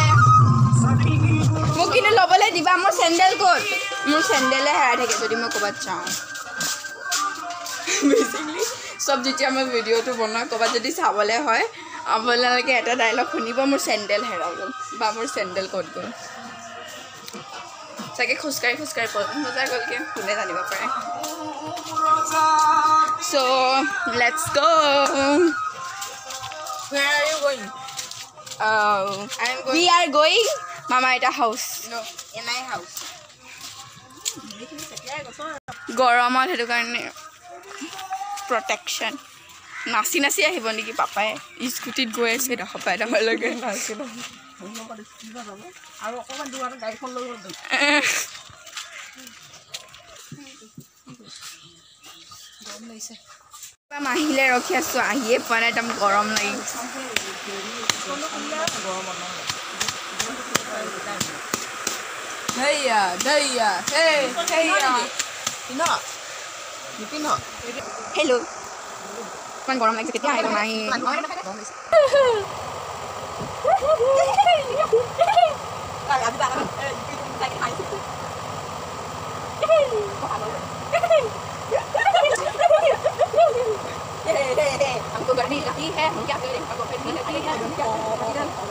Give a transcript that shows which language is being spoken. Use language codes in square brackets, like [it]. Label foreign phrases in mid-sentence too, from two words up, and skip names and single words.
[as] মোক কিন্তু ল'বলৈ দিবা মোৰ চেণ্ডেল ক'ত মোৰ চেণ্ডেলে হেৰাই থাকে যদি মই ক'ৰবাত যাওঁ বেচিকলি চব যেতিয়া মই ভিডিঅ'টো বনাওঁ ক'ৰবাত যদি চাবলৈ হয় আপোনালোকে এটা ডাইলগ শুনিব মোৰ চেণ্ডেল হেৰাই গ'ল বা মোৰ চেণ্ডেল ক'ত গ'ল চাগে খোজকাঢ়ি খোজকাঢ়ি বজাৰ গ'লগৈ কোনে জানিব পাৰে [en] so let's go' Where are you going? we are going mama at a house No, in my house. [as] গৰমত সেইটো কাৰণে প্ৰটেকশ্যন নাচি নাচি আহিব নেকি পাপাই স্কুটিত গৈ আছে এডোখৰ পৰা এডোখৰলৈকে আৰু অকণমান দূৰত গাড়ীখন লৈ গ'ল গৰম লাগিছে মাহিলে ৰখি আছোঁ আহিয়ে পোৱা নাই একদম গৰম লাগি ধৈয়া ধৈয়া হেই হেইয়া নিপিন্ধ হেল্ল' ইমান গৰম লাগিছে কেতিয়া আহিব মাহী [hi] हमको गर्मी लगती है हम क्या करें हमको गर्मी लगती है हम क्या करें